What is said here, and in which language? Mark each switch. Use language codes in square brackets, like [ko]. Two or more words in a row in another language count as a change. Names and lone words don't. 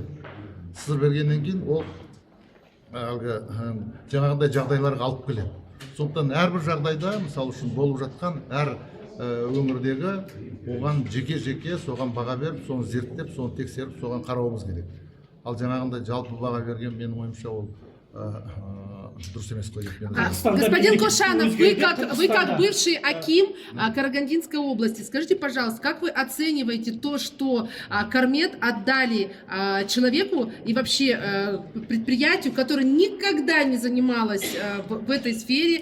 [kk] Сыр бергеннен кейін ол жаңағындай жағдайларға алып келеді. Сондықтан әрбір жағдайда, мысалы үшін болып жатқан әр өңірдегі оған жеке-жеке соған баға беріп, соны зерттеп, соны тексеріп, соған қарауымыз керек. Ал жаңағындай жалпы баға берген менің ойымша ол [ru] Господин Кошанов, вы как бывший аким Карагандинской области, скажите, пожалуйста, как вы оцениваете то, что Кармет отдали человеку и вообще предприятию, которое никогда не занималось в этой сфере?